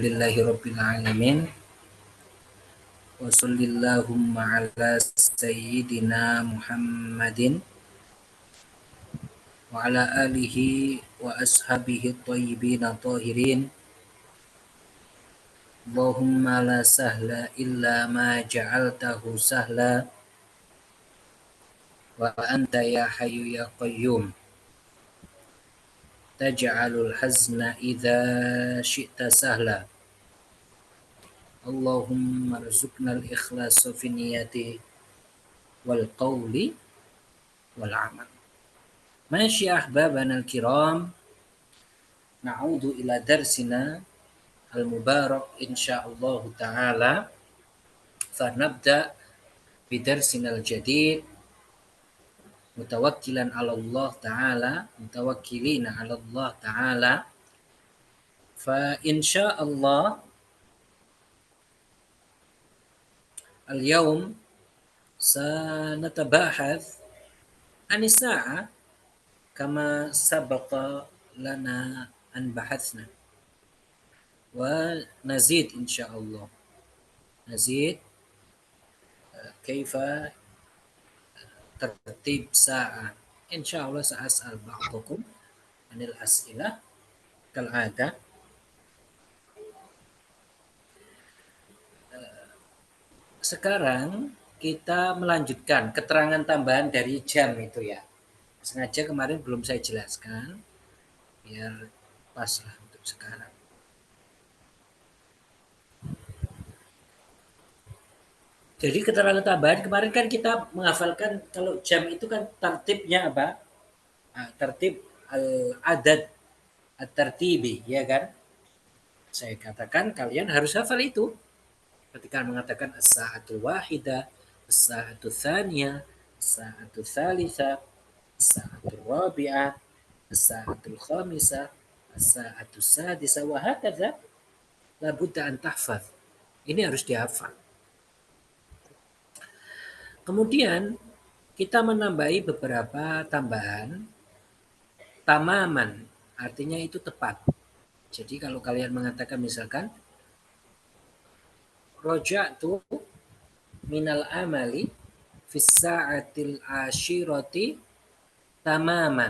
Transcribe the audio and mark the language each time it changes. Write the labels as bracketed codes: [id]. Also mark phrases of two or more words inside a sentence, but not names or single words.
[ar] الحمد لله رب العالمين. وصلى اللهم على سيدنا محمد وعلى آله وأصحابه الطيبين الطاهرين. اللهم لا سهل إلا ما جعلته سهلا وأنت يا حي يا قيوم. تجعل الحزن إذا شئت سهلا. اللهم ارزقنا الإخلاص في النية والقول والعمل. معشر أحبابنا الكرام، نعود إلى درسنا المبارك إن شاء الله تعالى. فنبدأ بدرسنا الجديد متوكلا على الله تعالى، متوكلين على الله تعالى. فإن شاء الله اليوم سنتباحث عن الساعة كما سبق لنا أن بحثنا ونزيد إن شاء الله. نزيد كيف ترتيب الساعة. إن شاء الله سأسأل بعدكم عن الأسئلة كالعادة. [id] Sekarang kita melanjutkan keterangan tambahan dari jam itu ya. Sengaja kemarin belum saya jelaskan biar pas lah untuk sekarang. Jadi keterangan tambahan kemarin kan kita menghafalkan kalau jam itu kan tertibnya apa? [ar] ترتيب العدد الترتيبي, [id] ya kan? Saya katakan kalian harus hafal itu. Ketika mengatakan [ar] الساعة الواحدة، الساعة الثانية، الساعة الثالثة، الساعة الرابعة، الساعة الخامسة، الساعة السادسة وهكذا، لا بد أن تحفظ. [id] Ini harus dihafal. Kemudian kita menambahi beberapa tambahan. Tamaman artinya itu tepat. Jadi kalau kalian mengatakan misalkan [ar] رجعت من العمل في الساعة العاشرة تماما.